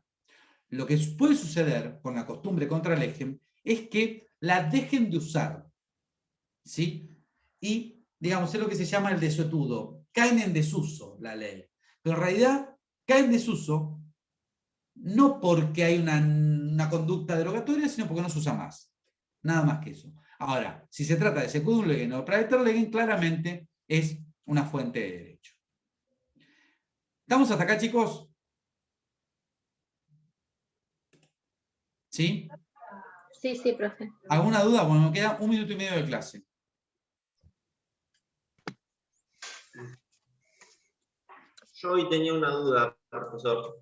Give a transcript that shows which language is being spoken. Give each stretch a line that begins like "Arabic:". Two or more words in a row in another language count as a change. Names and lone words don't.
Spanish: Lo que puede suceder con la costumbre contra el ejem es que la dejen de usar, ¿sí? Y, digamos, es lo que se llama el desuetudo. Caen en desuso la ley. Pero en realidad caen en desuso no porque hay una conducta derogatoria, sino porque no se usa más. Nada más que eso. Ahora, si se trata de
Latin: secundum legem
Spanish: o
Latin: praeter legem,
Spanish: claramente es una fuente de derecho. ¿Estamos hasta acá, chicos? ¿Sí? Sí, sí, profe. ¿Alguna duda? Bueno, me queda 1 minuto y medio de clase. Yo hoy tenía una duda, profesor.